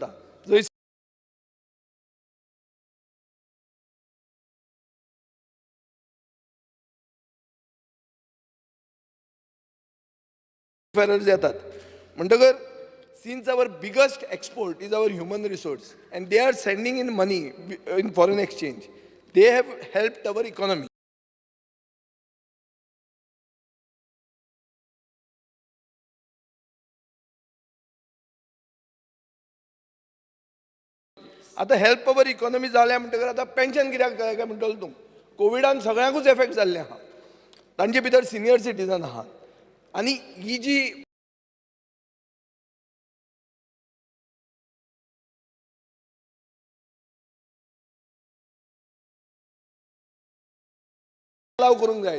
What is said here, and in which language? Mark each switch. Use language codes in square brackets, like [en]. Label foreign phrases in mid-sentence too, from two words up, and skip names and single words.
[kok] जंय सीफेरर्स येतात म्हणटकर [en] since our biggest export is our human resource and they are sending in money in foreign exchange. they have helped our economy. [kok] आतां [en] help our economy [kok] जाल्या म्हणटकर आतां पेन्शन कित्याक जाय काय म्हणटलो तूं. कोविडान सगळ्यांकूच एफेक्ट जाल्लें आहा. तांचे भितर [en] senior citizen [kok] आहात आनी ही जी अलाव करूंक जाय.